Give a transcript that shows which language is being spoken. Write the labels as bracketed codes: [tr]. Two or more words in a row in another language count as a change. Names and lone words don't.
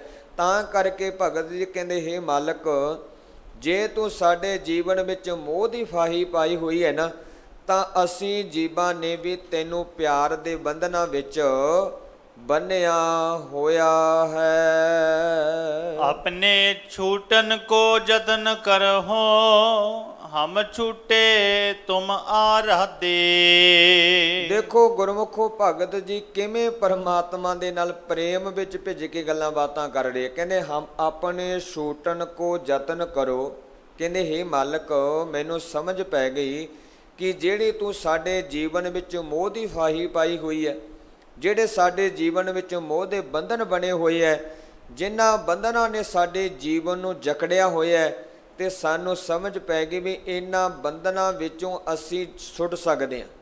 [pa] ਤਾਂ ਕਰਕੇ ਭਗਤ ਜੀ ਕਹਿੰਦੇ, ਹੇ ਮਾਲਕ, ਜੇ ਤੂੰ ਸਾਡੇ ਜੀਵਨ ਵਿੱਚ ਮੋਹ ਦੀ ਫਾਹੀ ਪਾਈ ਹੋਈ ਹੈ ਨਾ, ਤਾਂ ਅਸੀਂ ਜੀਵਾਂ ਨੇ ਵੀ ਤੈਨੂੰ ਪਿਆਰ ਦੇ ਬੰਧਨਾਂ ਵਿੱਚ ਬੰਨਿਆ ਹੋਇਆ ਹੈ। [hi] अपने छूटन को जतन करहो, हम छूटे तुम आराधे। [pa] ਦੇਖੋ ਗੁਰਮੁਖੋ, ਭਗਤ ਜੀ ਕਿਵੇਂ ਪਰਮਾਤਮਾ ਦੇ ਨਾਲ ਪ੍ਰੇਮ ਵਿੱਚ ਭਿੱਜ ਕੇ ਗੱਲਾਂ ਬਾਤਾਂ ਕਰ ਰਹੇ। ਕਹਿੰਦੇ [hi] ਹਮ ਆਪਣੇ ਛੂਟਨ ਕੋ ਯਤਨ ਕਰੋ। [pa] ਕਹਿੰਦੇ ਹੇ ਮਾਲਕ, ਮੈਨੂੰ ਸਮਝ ਪੈ ਗਈ ਕਿ ਜਿਹੜੀ ਤੂੰ ਸਾਡੇ ਜੀਵਨ ਵਿੱਚ ਮੋਹ ਦੀ ਫਾਹੀ ਪਾਈ ਹੋਈ ਹੈ, ਜਿਹੜੇ ਸਾਡੇ ਜੀਵਨ ਵਿੱਚ ਮੋਹ ਦੇ ਬੰਧਨ ਬਣੇ ਹੋਏ ਹੈ, ਜਿਨ੍ਹਾਂ ਬੰਧਨਾਂ ਨੇ ਸਾਡੇ ਜੀਵਨ ਨੂੰ ਜਕੜਿਆ ਹੋਇਆ ਹੈ, ਤੇ ਸਾਨੂੰ ਸਮਝ ਪੈ ਗਈ ਵੀ ਇਹਨਾਂ ਬੰਧਨਾਂ ਵਿੱਚੋਂ ਅਸੀਂ ਛੁੱਟ ਸਕਦੇ ਹਾਂ।